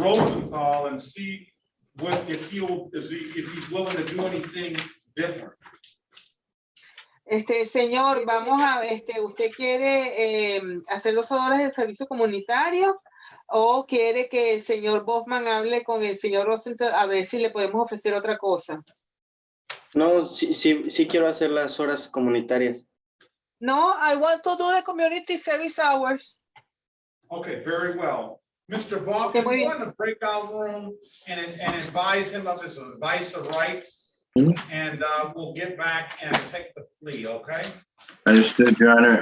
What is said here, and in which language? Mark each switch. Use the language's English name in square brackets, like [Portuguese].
[English] Rosenthal and see if he's willing to do anything different. [Spanish] Señor, vamos a, ¿usted quiere hacer 2 horas de servicio comunitario o quiere que el señor Bachman hable con el señor Rosenthal a ver si le podemos ofrecer otra cosa? No, sí quiero hacer las horas comunitarias. [English] No, I want to do the community service hours. Okay, very well. Mr. Bachman, go in the breakout room and advise him of his advice of rights. And we'll get back and take the plea, okay? Understood, Your Honor.